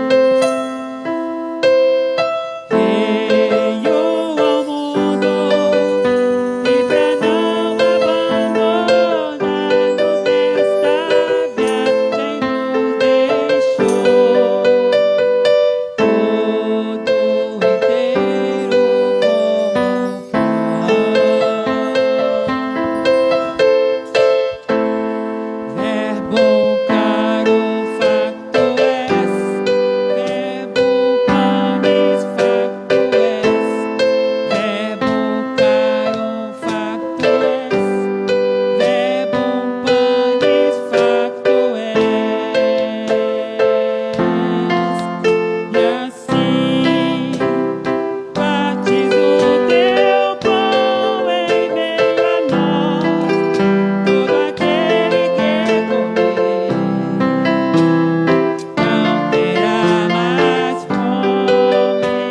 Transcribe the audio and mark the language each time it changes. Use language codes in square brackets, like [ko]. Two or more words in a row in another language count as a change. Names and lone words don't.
[pt] Veio ao mundo e pra não abandonar-nos nesta viagem nos deixou todo inteiro como [la] Verbo caro facto es, Verbo panis facto es, Verbo caro facto es, Verbo panis facto es. [pt] E assim partes o teu pão em meio a nós, todo aquele que comer não terá mais fome.